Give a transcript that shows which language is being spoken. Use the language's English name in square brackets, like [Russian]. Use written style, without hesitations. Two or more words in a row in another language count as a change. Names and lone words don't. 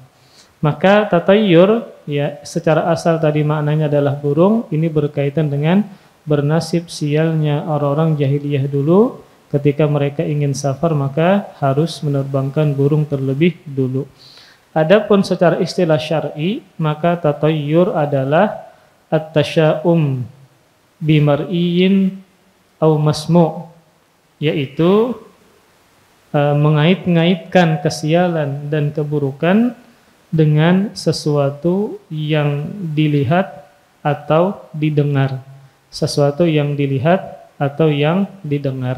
[Indonesian] Maka tatayyur, ya, secara asal tadi maknanya adalah burung, ini berkaitan dengan bernasib sialnya orang-orang jahiliyah dulu. Ketika mereka ingin safar maka harus menerbangkan burung terlebih dulu. Adapun secara istilah syar'i, maka tatayyur adalah [Arabic] التشاؤم بمرئي أو مسموع', [Indonesian] yaitu mengait-ngaitkan kesialan dan keburukan dengan sesuatu yang dilihat atau didengar. Sesuatu yang dilihat atau yang didengar.